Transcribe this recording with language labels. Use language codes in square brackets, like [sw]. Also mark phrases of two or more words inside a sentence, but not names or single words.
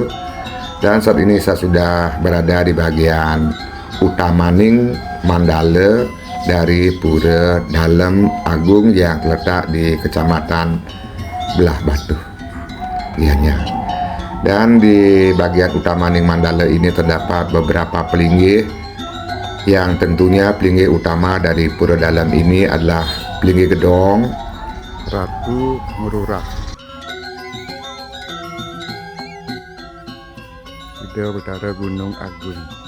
[id] Dan saat ini saya sudah berada di bagian utama Ning Mandala dari pura Dalam Agung yang terletak di Kecamatan Belah Batu, Gianyar. Dan di bagian utama Ning Mandala ini terdapat beberapa pelinggih, yang tentunya pelinggih utama dari pura dalam ini adalah pelinggih Gedong Ratu Merurah, Ida Betara Gunung Agung,